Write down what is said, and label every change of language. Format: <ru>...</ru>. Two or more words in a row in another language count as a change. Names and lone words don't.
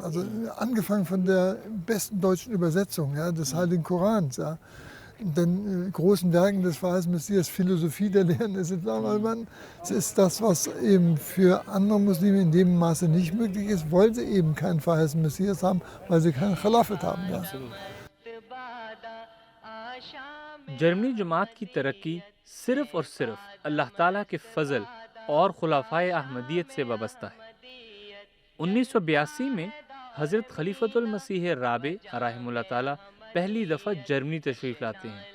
<de>Also angefangen von der besten deutschen Übersetzung, ja, des Heiligen Korans, ja, den großen Werken des Verheißenen Messias, Philosophie der Lehren des Islam. Es ist das, was eben für andere Muslime in dem Maße nicht möglich ist, weil sie eben keinen Verheißenen Messias haben, weil sie keinen Khalafat haben. Ja.</de> <ur>جرمنی جماعت کی ترقی صرف اور صرف اللہ تعالیٰ کے فضل اور خلفائے احمدیت سے وابستہ ہے. 1982 میں حضرت خلیفۃ المسیح رابع رحمہ اللہ تعالیٰ پہلی دفعہ جرمنی تشریف لاتے ہیں.</ur>